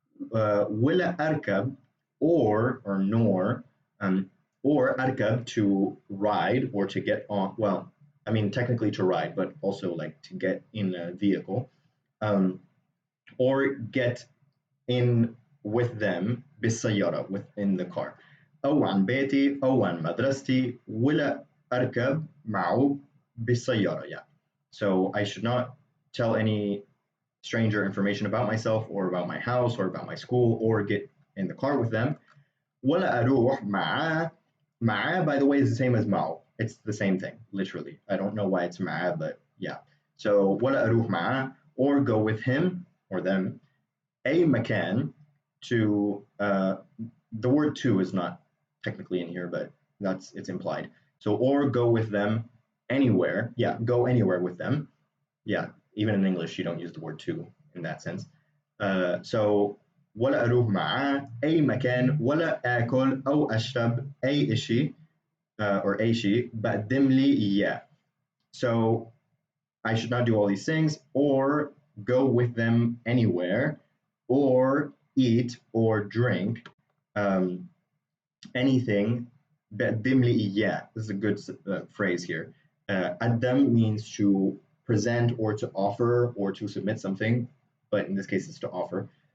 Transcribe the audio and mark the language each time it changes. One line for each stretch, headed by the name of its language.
Arabic: ولا أركب,
English: or nor, or أركب, to ride or to get on. Well, I mean technically to ride, but also like to get in a vehicle, or get in with them بالسيارة, within the car.
Arabic: أو عن بيتي أو عن مدرستي ولا أركب معه بالسيارة.
English: Yeah. So I should not tell any stranger information about myself or about my house or about my school or get in the car with them.
Arabic: ولا أروح معاه.
English: معاه, by the way, is the same as معه. It's the same thing, literally. I don't know why it's معاه, but yeah. So
Arabic: ولا أروح معاه,
English: or go with him or them. A مكان, to the word to is not technically in here, but it's implied. So or go with them anywhere. Yeah, go anywhere with them. Yeah, even in English you don't use the word to in that sense. So
Arabic: ولا أروح معاه أي مكان ولا آكل أو أشرب أي إشي
English: or
Arabic: أي شيء بقدم لي إياه.
English: So I should not do all these things or go with them anywhere or eat or drink um, anything
Arabic: بقدم لي إياه.
English: This is a good phrase here. قدم means to present or to offer or to submit something, but in this case it's to offer.